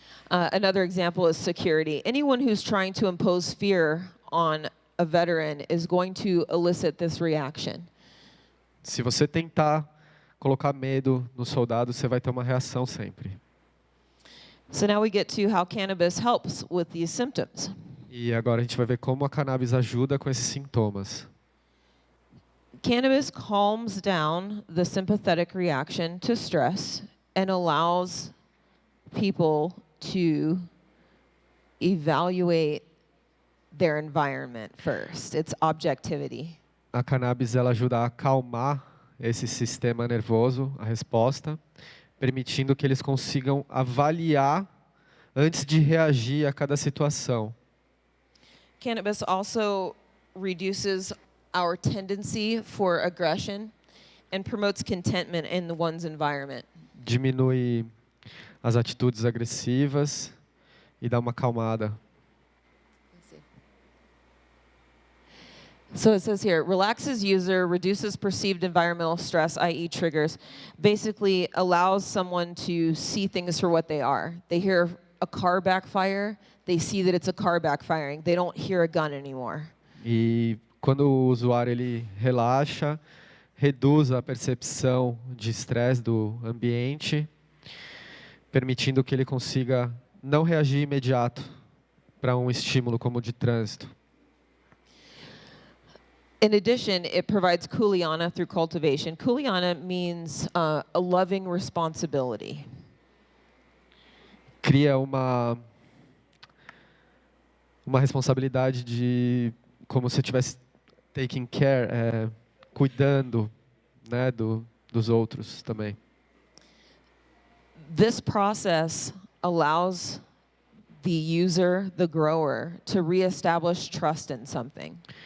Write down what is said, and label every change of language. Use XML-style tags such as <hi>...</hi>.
<en>Another example is security. Anyone who's trying to impose fear on a veteran is going to elicit this reaction.</en> <pt>Se você tentar colocar medo no soldado, você vai ter uma reação sempre.</pt> <en>So now we get to how cannabis helps with these symptoms.</en> <pt>E agora a gente vai ver como a cannabis ajuda com esses sintomas.</pt> <en>Cannabis calms down the sympathetic reaction to stress and allows people to evaluate their environment first. It's objectivity.</en> <pt>A cannabis ela ajuda a acalmar esse sistema nervoso, a resposta, permitindo que eles consigam avaliar antes de reagir a cada situação.</pt> <en>Cannabis also reduces our tendency for aggression and promotes contentment in one's environment.</en> <pt>Diminui as atitudes agressivas e dá uma acalmada.</pt> <en>So it says here, relaxes user, reduces perceived environmental stress, i.e. triggers, basically allows someone to see things for what they are. They hear a car backfire, they see that it's a car backfiring. They don't hear a gun anymore.</en> <pt>E quando o usuário ele relaxa, reduz a percepção de estresse do ambiente, permitindo que ele consiga não reagir imediato para um estímulo como o de trânsito.</pt> <en>In addition, it provides kuleana through cultivation. Kuleana means a loving responsibility.</en> <pt>Cria uma responsabilidade de como se eu estivesse</pt> <en>taking care,</en> <pt>cuidando, né, dos outros também.</pt> <en>This process allows the user, the grower, to reestablish trust in something.</en>